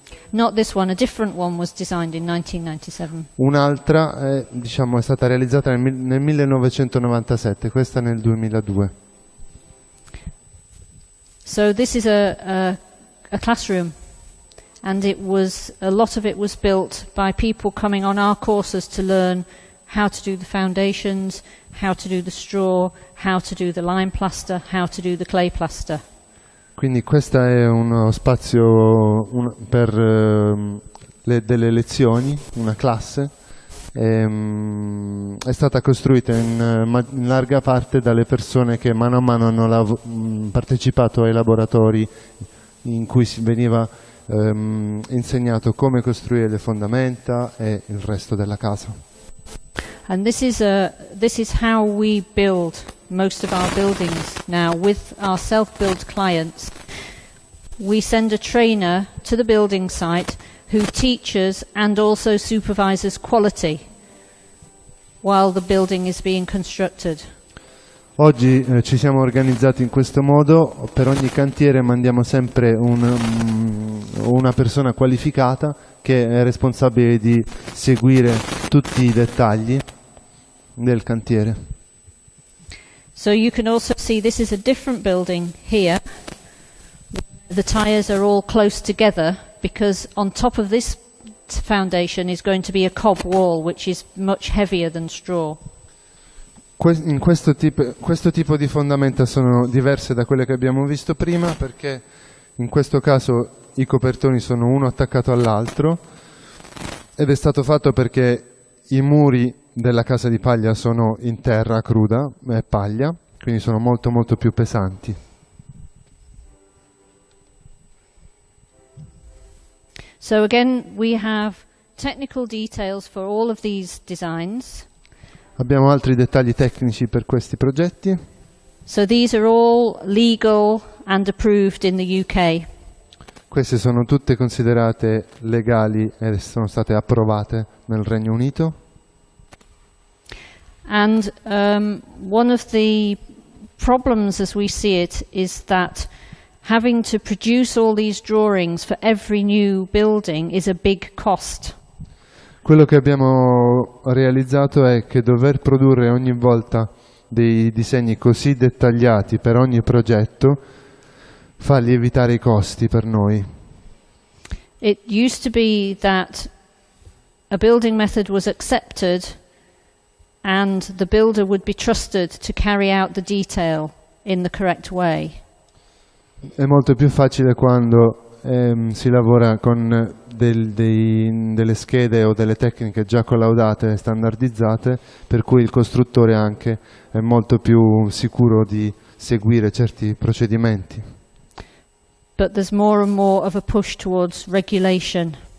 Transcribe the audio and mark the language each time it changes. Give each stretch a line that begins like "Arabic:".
English: Not this one, a different one was designed in 1997.
Italian: un'altra, diciamo, è stata realizzata nel 1997, questa nel 2002.
English: So this is a classroom, and a lot of it was built by people coming on our courses to learn how to do the foundations, how to do the straw, how to do the lime plaster, how to do the clay plaster.
Italian: Quindi questo è uno spazio per delle lezioni, una classe. È stata costruita in larga parte dalle persone che mano a mano hanno partecipato ai laboratori in cui veniva insegnato come costruire le fondamenta e il resto della casa.
English: And this is how we build most of our buildings now with our self-build clients. We send a trainer to the building site who teaches and also supervises quality while the building is being constructed.
Italian: Oggi ci siamo organizzati in questo modo, per ogni cantiere mandiamo sempre una persona qualificata che è responsabile di seguire tutti i dettagli del cantiere.
English: So you can also see this is a different building here. The tiers are all close together because on top of this foundation is going to be a cob wall which is much heavier than straw.
Italian: Questo tipo di fondamenta sono diverse da quelle che abbiamo visto prima, perché in questo caso i copertoni sono uno attaccato all'altro ed è stato fatto perché i muri della casa di paglia sono in terra cruda, è paglia, quindi sono molto molto più pesanti.
English: So again we have technical details for all of these designs.
Italian: Abbiamo altri dettagli tecnici per questi progetti.
English: So these are all legal and approved in the UK.
Italian: Queste sono tutte considerate legali e sono state approvate nel Regno Unito.
English: And one of the problems as we see it is that having to produce all these drawings for every new building is a big cost.
Italian: Quello che abbiamo realizzato è che dover produrre ogni volta dei disegni così dettagliati per ogni progetto fa lievitare i costi per noi.
English: It used to be that a building method was accepted and the builder would be trusted to carry out the detail in the correct way.
Italian: È molto più facile quando si lavora con delle schede o delle tecniche già collaudate e standardizzate, per cui il costruttore anche è molto più sicuro di seguire certi procedimenti.
English: But there's more and more of a push towards regulation.